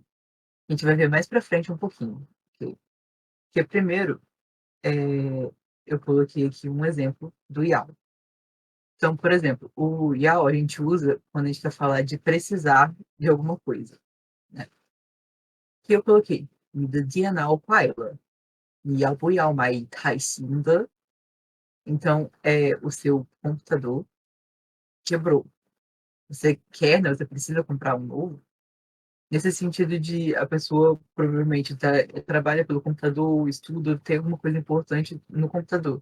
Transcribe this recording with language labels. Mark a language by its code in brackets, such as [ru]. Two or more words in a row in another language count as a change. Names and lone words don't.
[pt] A gente vai ver mais para frente um pouquinho, ok? Porque primeiro, eu coloquei aqui um exemplo do Yao. Então, por exemplo, o Yao a gente usa quando a gente quer falar de precisar de alguma coisa, né? Que eu coloquei, [zh] 你的电脑坏了，你要不要买一台新的? [pt] Então, o seu computador quebrou. Você quer, né? Você precisa comprar um novo? Nesse sentido de a pessoa provavelmente trabalha pelo computador, estuda, tem alguma coisa importante no computador.